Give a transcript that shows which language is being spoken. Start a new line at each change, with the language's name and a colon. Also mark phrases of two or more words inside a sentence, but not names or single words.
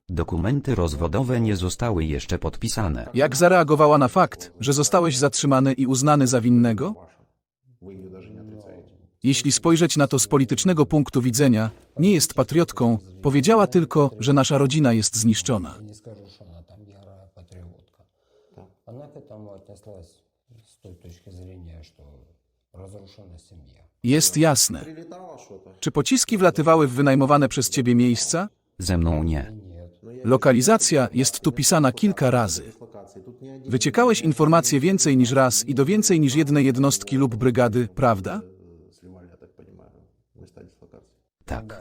Polish: Dokumenty rozwodowe nie zostały jeszcze podpisane. Jak zareagowała na fakt, że zostałeś zatrzymany i uznany za winnego? Jeśli spojrzeć na to z politycznego punktu widzenia, nie jest patriotką, powiedziała tylko, że nasza rodzina jest zniszczona.
Russian: Не скажу, что она там ярая патриотка. Она к этому отнеслась с той точки зрения, что разрушена семья.
Polish: Jest jasne. Czy pociski wlatywały w wynajmowane przez ciebie miejsca? Ze mną nie. Lokalizacja jest tu pisana kilka razy. Wyciekałeś informacje więcej niż raz i do więcej niż jednej jednostki lub brygady, prawda? Tak.